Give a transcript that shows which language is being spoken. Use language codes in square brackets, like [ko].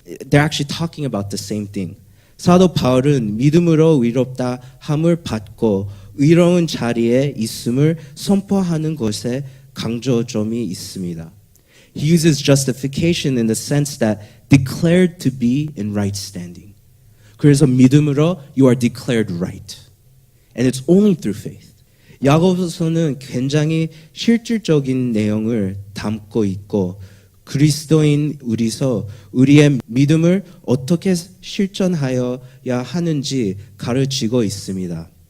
[en] They're actually talking about the same thing. [ko] 사도 바울은 믿음으로 위롭다 함을 받고 의로운 자리에 있음을 선포하는 것에 강조점이 있습니다. [en] He uses justification in the sense that declared to be in right standing. [ko] 그래서 믿음으로 [en] you are declared right. And it's only through faith. [ko] 야고보서는 굉장히 실질적인 내용을 담고 있고 그리스도인 우리의 믿음을 어떻게 실천하여야 하는지 가르치고 있습니다.